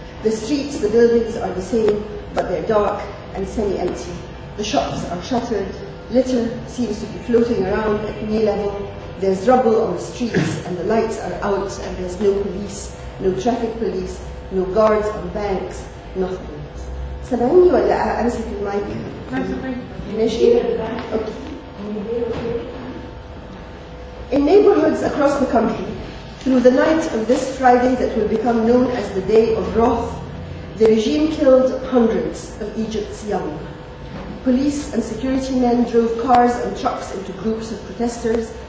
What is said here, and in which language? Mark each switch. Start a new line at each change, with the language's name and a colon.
English: The streets, the buildings are the same, but they're dark and semi-empty. The shops are shuttered, litter seems to be floating around at knee level, there's rubble on the streets and the lights are out and there's no police, no traffic police, no guards on banks, nothing.
Arabic: سامعني ولا أمسك المايك؟ ماشي؟
English: Okay. In neighborhoods across the country, through the night of this Friday that will become known as the Day of Wrath, the regime killed hundreds of Egypt's young. Police and security men drove cars and trucks into groups of protesters.